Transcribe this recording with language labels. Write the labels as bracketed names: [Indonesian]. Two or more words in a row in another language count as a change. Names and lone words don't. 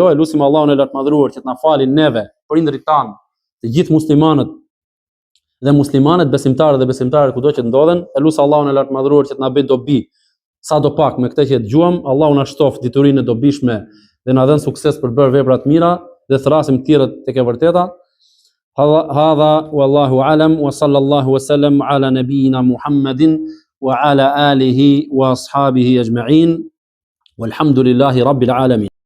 [Albanian] E lutim Allahun e lartë madhëruar që të na falin neve, prindrit tan, të gjithë muslimanët dhe muslimanet, besimtarët dhe besimtarët kudo që ndodhen. E lutem Allahun e lartë madhëruar që të na bëj dobi sadopak me këtë që dëgjuam. Allahu na shtoft diturinë e dobishme dhe na dhën sukses për bërë vepra të mira dhe thrasim të tjerët tek e vërteta. [Arabic] هذا والله أعلم وصلى الله وسلم على نبينا محمد وعلى آله وأصحابه أجمعين. والحمد لله رب العالمين.